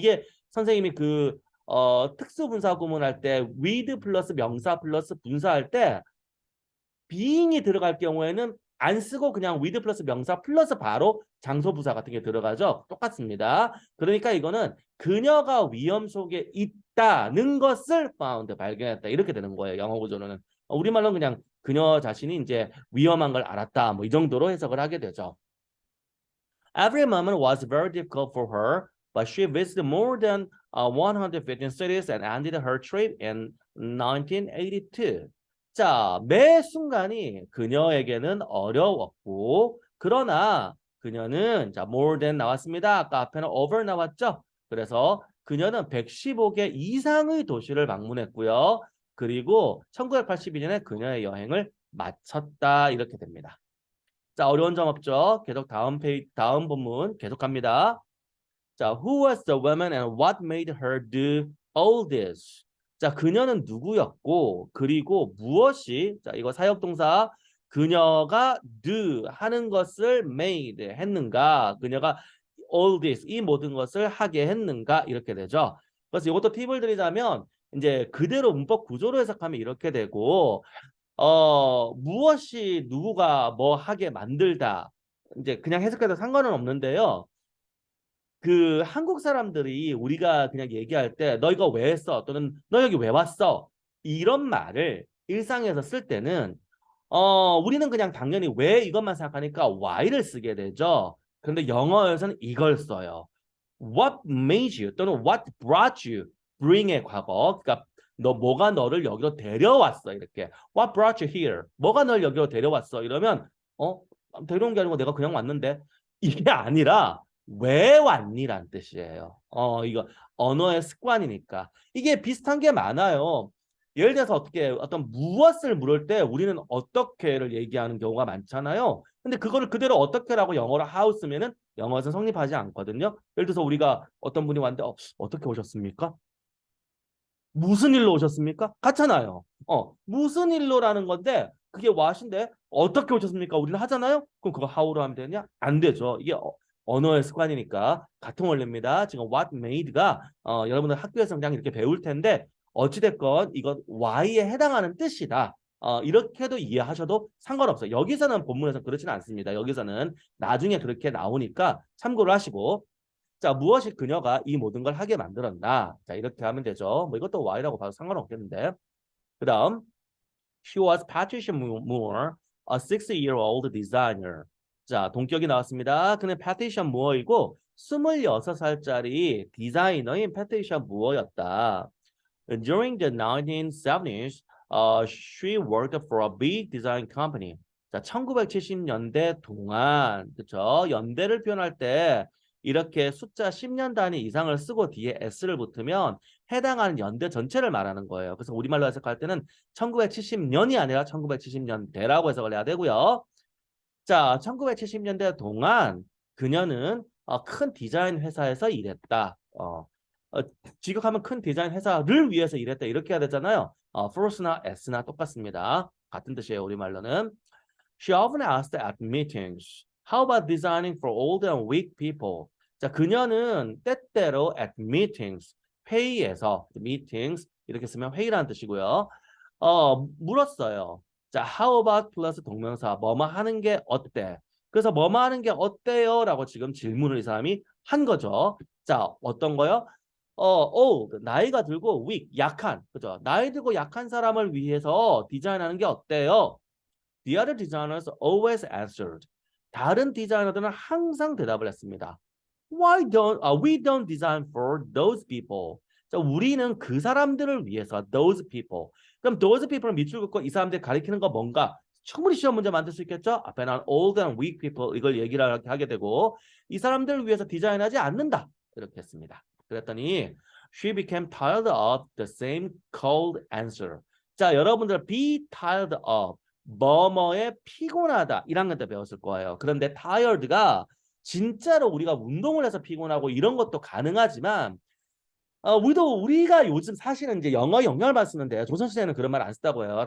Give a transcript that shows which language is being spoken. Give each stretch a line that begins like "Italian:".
Korean: 이게 선생님이 특수분사 구문할 때 with 플러스 명사 플러스 분사할 때 being이 들어갈 경우에는 안 쓰고 그냥 with 플러스 명사 플러스 바로 장소부사 같은 게 들어가죠. 똑같습니다. 그러니까 이거는 그녀가 위험 속에 있다는 것을 found 발견했다 이렇게 되는 거예요. 영어 구조로는 우리말로는 그냥 그녀 자신이 이제 위험한 걸 알았다 뭐 이 정도로 해석을 하게 되죠.
English: Every moment was very difficult for her, but she visited more than 115 cities and ended her trip in 1982.
Korean: 자, 매 순간이 그녀에게는 어려웠고, 그러나 그녀는 자 more than 나왔습니다. 아까 앞에는 over 나왔죠. 그래서 그녀는 115개 이상의 도시를 방문했고요. 그리고 1982년에 그녀의 여행을 마쳤다 이렇게 됩니다. 자, 어려운 점 없죠? 계속 다음 본문 계속합니다.
English: 자, who was the woman and what made her do all this?
Korean: 자, 그녀는 누구였고 그리고 무엇이 자, 이거 사역동사 그녀가 do 하는 것을 made 했는가? 그녀가 all this 이 모든 것을 하게 했는가? 이렇게 되죠. 그래서 이것도 팁을 드리자면 이제 그대로 문법 구조로 해석하면 이렇게 되고 무엇이 누구가 뭐 하게 만들다. 이제 그냥 해석해도 상관은 없는데요. 그 한국 사람들이 우리가 그냥 얘기할 때 너 이거 왜 했어? 또는 너 여기 왜 왔어? 이런 말을 일상에서 쓸 때는 우리는 그냥 당연히 왜 이것만 생각하니까 why를 쓰게 되죠. 그런데 영어에서는 이걸 써요.
English: What made you
Korean: 또는
English: what brought you
Korean: bring의 과거 그러니까 뭐가 너를 여기로 데려왔어 이렇게
English: What brought you here?
Korean: 뭐가 널 여기로 데려왔어? 이러면 데려온 게 아니고 내가 그냥 왔는데 이게 아니라 왜 왔니란 뜻이에요. 이거 언어의 습관이니까 이게 비슷한 게 많아요. 예를 들어서 어떤 무엇을 물을 때 우리는 어떻게를 얘기하는 경우가 많잖아요. 근데 그거를 그대로 어떻게라고 영어로 how 쓰면은 영어에서 성립하지 않거든요. 예를 들어서 우리가 어떤 분이 왔는데 어떻게 오셨습니까? 무슨 일로 오셨습니까? 같잖아요. 무슨 일로라는 건데 그게 what인데 어떻게 오셨습니까? 우리는 하잖아요. 그럼 그거 how로 하면 되냐? 안 되죠. 이게 언어의 습관이니까 같은 원리입니다. 지금 what made가 여러분들 학교에서 그냥 이렇게 배울 텐데 어찌됐건 이건 why에 해당하는 뜻이다. 이렇게도 이해하셔도 상관없어요. 여기서는 본문에서 그렇지는 않습니다. 여기서는 나중에 그렇게 나오니까 참고를 하시고 자, 무엇이 그녀가 이 모든 걸 하게 만들었나? 자, 이렇게 하면 되죠. 뭐 이것도 why라고 봐도 상관없겠는데. 그 다음,
English: she was Patricia Moore, a 60-year-old designer.
Korean: 자, 동격이 나왔습니다. 그는 Patricia Moore이고 26살짜리 디자이너인 Patricia Moore였다.
English: During the 1970s, she worked for a big design company.
Korean: 자, 1970년대 동안, 그쵸? 연대를 표현할 때 이렇게 숫자 10년 단위 이상을 쓰고 뒤에 s를 붙으면 해당하는 연대 전체를 말하는 거예요. 그래서 우리말로 해석할 때는 1970년이 아니라 1970년대라고 해석을 해야 되고요. 자, 1970년대 동안 그녀는 큰 디자인 회사에서 일했다. 직역하면 큰 디자인 회사를 위해서 일했다. 이렇게 해야 되잖아요. for나 s나 똑같습니다. 같은 뜻이에요. 우리말로는.
English: She often asked at meetings, How about designing for old and weak people?
Korean: 자, 그녀는 때때로 at meetings, 회의에서 meetings 이렇게 쓰면 회의라는 뜻이고요. 물었어요. 자, how about 플러스 동명사 뭐뭐 하는 게 어때? 그래서 뭐뭐 하는 게 어때요? 라고 지금 질문을 이 사람이 한 거죠. 자, 어떤 거요? old, 나이가 들고 weak, 약한. 그죠? 나이 들고 약한 사람을 위해서 디자인하는 게 어때요?
English: The other designers always answered.
Korean: 다른 디자이너들은 항상 대답을 했습니다.
English: We don't design for those people.
Korean: 자, 우리는 그 사람들을 위해서 those people. 그럼 those people은 밑줄 긋고 이 사람들 가리키는 거 뭔가? 충분히 시험 문제 만들 수 있겠죠? 앞에 난 old and weak people 이걸 얘기를 하게 되고 이 사람들을 위해서 디자인하지 않는다. 이렇게 했습니다. 그랬더니
English: she became tired of the same cold answer.
Korean: 자, 여러분들 be tired of 뭐뭐에 피곤하다 1학년 때 배웠을 거예요. 그런데 tired가 진짜로 우리가 운동을 해서 피곤하고 이런 것도 가능하지만 우리가 요즘 사실은 이제 영어 영역을 봐서 쓰는데 조선시대에는 그런 말 안 썼다고 해요.